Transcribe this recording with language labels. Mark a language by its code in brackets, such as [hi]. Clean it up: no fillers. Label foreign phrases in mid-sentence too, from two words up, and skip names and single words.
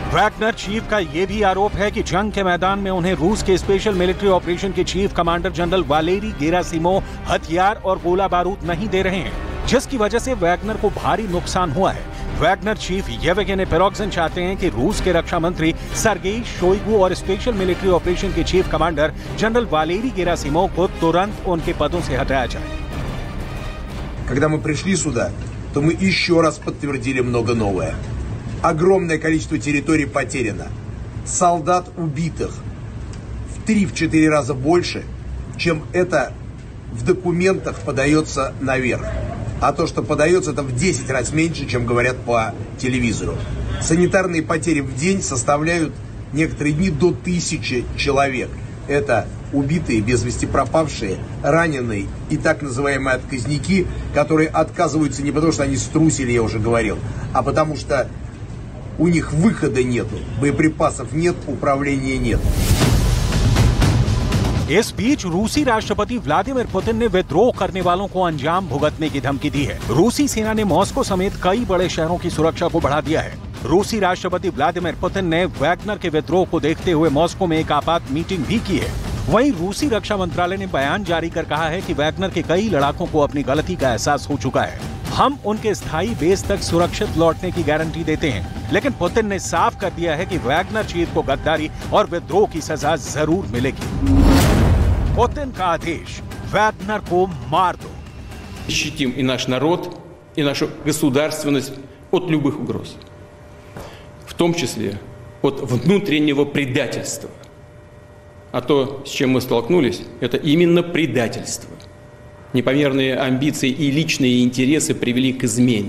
[hi] वैगनर चीफ का यह भी आरोप है कि जंग के मैदान में उन्हें रूस के [en] special military operation [hi] के [en] chief commander general [hi] वालेरी गेरासिमोव हथियार और गोला बारूद नहीं दे रहे हैं, जिसकी वजह से वैगनर को भारी नुकसान हुआ है। वैगनर चीफ येवगेनी पेरोगजिन चाहते हैं कि रूस के रक्षा मंत्री सर्गेई शोइगु और [en] special military operation [hi] के [en] chief commander general [hi] वालेरी गेरासिमोव को तुरंत उनके पदों से हटाया जाए। [ru] Когда мы пришли сюда, то мы еще раз подтвердили много новое. Огромное количество территорий потеряно. Солдат убитых в 3-4 раза больше, чем это в документах подается наверх. а то, что подается, это в 10 раз меньше, чем говорят по телевизору. Санитарные потери в день составляют некоторые дни до 1000 человек. Это убитые, без вести пропавшие, раненые и так называемые отказники, которые отказываются не потому, что они струсили, я уже говорил, а потому что у них выхода нету, боеприпасов нет, управления нет. [hi] इस बीच रूसी राष्ट्रपति व्लादिमीर पुतिन ने विद्रोह करने वालों को अंजाम भुगतने की धमकी दी है। रूसी सेना ने मॉस्को समेत कई बड़े शहरों की सुरक्षा को बढ़ा दिया है। रूसी राष्ट्रपति व्लादिमीर पुतिन ने वैगनर के विद्रोह को देखते हुए मॉस्को में एक आपात मीटिंग भी की है। वहीं रूसी रक्षा मंत्रालय ने बयान जारी कर कहा है कि वैगनर के कई लड़ाकों को अपनी गलती का एहसास हो चुका है। हम उनके स्थायी बेस तक सुरक्षित लौटने की गारंटी देते हैं, लेकिन पुतिन ने साफ कर दिया है कि वैगनर चीफ को गद्दारी और विद्रोह की सजा जरूर मिलेगी। पुतिन का आदेश, वैगनर को मार दो। [ru] Защитим и наш народ, и нашу государственность от любых угроз, в том числе от внутреннего предательства. А то, с чем мы столкнулись, это именно предательство. Непомерные амбиции и личные интересы привели к измене.